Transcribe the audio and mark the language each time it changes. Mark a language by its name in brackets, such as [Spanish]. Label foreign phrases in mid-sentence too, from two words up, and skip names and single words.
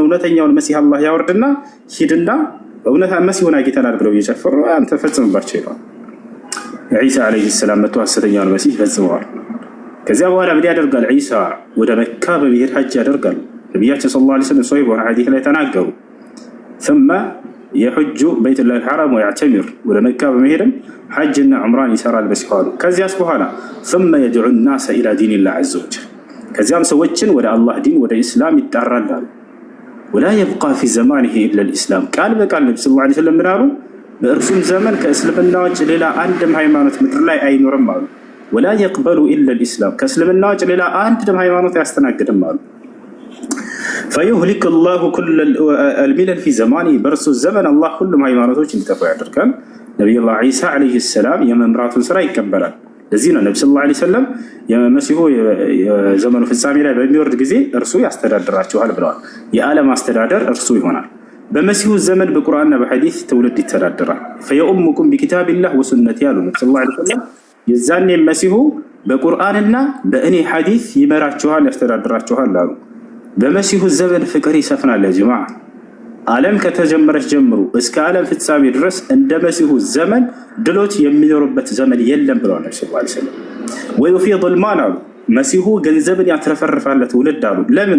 [Amharic] እውነተኛውን መሲህ አላህ ያወርድና ሂድና እውነታ መሲሁን አግኝተናል ብለው እየጨፈሩ አንተ ፈጽምባቸው ይላል። ዒሳ [Arabic] عليه السلام [Amharic] መጥቶ ሐሰተኛውን መሲህ ፈጽመዋል። ከዚያ በኋላ ምን ያደርጋል? ዒሳ ወደ መካ በመሄድ ሐጅ ያደርጋል። ነብያችን [Arabic] صلى الله عليه وسلم [Amharic] ሶሂህ በሆነ ሐዲስ ላይ ተናገሩ። [Arabic] ثم يحج بيت الله الحرام [Amharic] ويعتمر ወደ መካ በመሄድም ሐጅና ዑምራን ይሰራል በሲኋሉ። ከዚያስ በኋላ [Arabic] ثم يدعو الناس الى دين الله عز وجل [Amharic] ከዚያም ሰዎችን ወደ አላህ ዲን ወደ ኢስላም ይጣራል። [Arabic] ولا يبقى في زمانه الا الاسلام [Amharic] ቃል በቃል ነብዩ [Arabic] صلى الله عليه وسلم [Amharic] ምናሉ በእርሱም ዘመን ከእስልምና ውጭ ሌላ አንድም ሃይማኖት ምድር ላይ አይኖርም አሉ። [Arabic] ولا يقبل الا الاسلام [Amharic] ከእስልምና ውጭ ሌላ አንድም ሃይማኖት አያስተናግድም አሉ። [Arabic] فيهلك الله كل الملل في زمانه [Amharic] በእርሱ ዘመን አላህ ሁሉም ሃይማኖቶች እንዲጠፉ ያደርጋል። ነብዩላህ ዒሳ [Arabic] عليه السلام [Amharic] የመምራቱን ስራ ይቀበላል። ለዚህ ነው ነብዩ [Arabic] صلى الله عليه وسلم [Amharic] የመሲሁ የዘመኑ ፍጻሜ ላይ በሚወርድ ጊዜ እርሱ ያስተዳድራቸዋል ብለዋል። የዓለም አስተዳደር እርሱ ይሆናል። በመሲሁ ዘመን በቁርአንና በሐዲስ ትውልድ ይተዳደራል። [Arabic] فيؤمكم بكتاب الله وسنتي [Amharic] ያሉ ነብዩ [Arabic] صلى الله عليه وسلم [Amharic] የዛኔ መሲሁ በቁርአንና በእኔ ሐዲስ ይመራቸዋል ያስተዳድራቸዋል አሉ። በመሲሁ ዘመን ፍቅር ይሰፍናል። ጀማዓ ዓለም ከተጀመረች ጀምሮ እስከ ዓለም ፍጻሜ ድረስ እንደ መሲሁ ዘመን ድሎት የሚኖርበት ዘመን የለም ብለዋል ነብዩ [Arabic] صلى الله عليه وسلم። ويفيض المال [Amharic] አሉ መሲሁ ገንዘብን ያትረፈርፋል ትውልድ አሉ። ለምን?